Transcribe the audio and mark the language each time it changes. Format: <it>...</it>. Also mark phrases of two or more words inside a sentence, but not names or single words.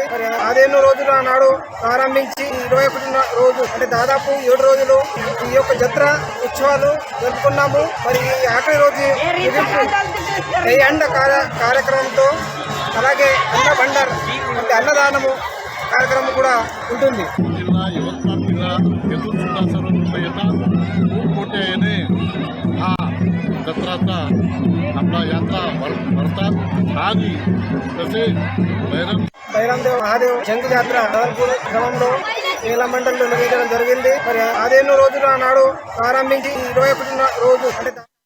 <te>మరి 15 రోజుల నాడు ప్రారంభించి 21 రోజు అంటే దాదాపు 7 రోజులు ఈ యొక్క జాతర ఉత్సవాలు జరుపుకున్నాము. మరి ఈ ఆఖరి రోజు కార్యక్రమంతో అలాగే అన్న బండర్ అంటే అన్నదానము కార్యక్రమం కూడా ఉంటుంది.</te> <mr>जत्राचा आपला यात्रा भरतात आणि तसे</mr> <te>బైరందేవ్ మహాదేవ్ జంగి జాతర సదల్పూర్ గ్రామంలో వేల మండలిలో నిర్వహించడం జరిగింది. మరి 15 రోజుల నాడు ప్రారంభించి 21 రోజు అంటే</te>